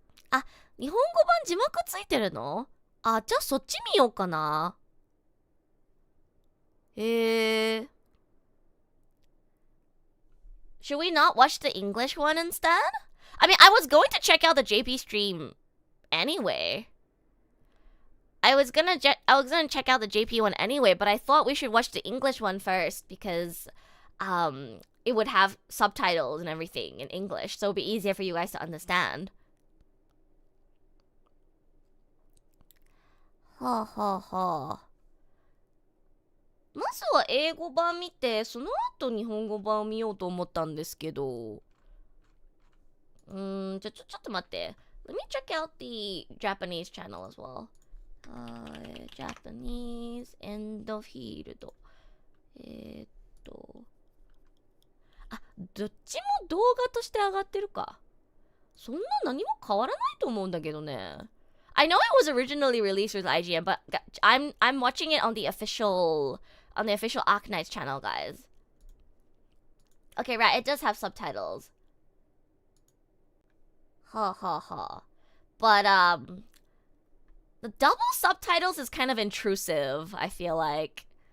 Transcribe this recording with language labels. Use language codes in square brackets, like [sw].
[ja] あ、日本語版字幕ついてるの？あ、じゃあそっち見ようかな。 [en] Should we not watch the English one instead? I mean, I was going to check out the JP stream anyway. I was gonna check out the JP one anyway, but I thought we should watch the English one first because it would have subtitles and everything in English, so it'd be easier for you guys to understand. はあはあはあ。 [ja] まずは英語版見て、その後日本語版を見ようと思ったんですけど。ちょっと待って。 [en] Let me check out the Japanese channel as well. Japanese エンドフィールド。 [ja] あ、どっちも動画として上がってるか。そんな何も変わらないと思うんだけどね。 [en] I know it was originally released with IGN, but I'm watching it on the official Arknights channel, guys. Okay, right, it does have subtitles. Ha ha ha. But the double subtitles is kind of intrusive, I feel like.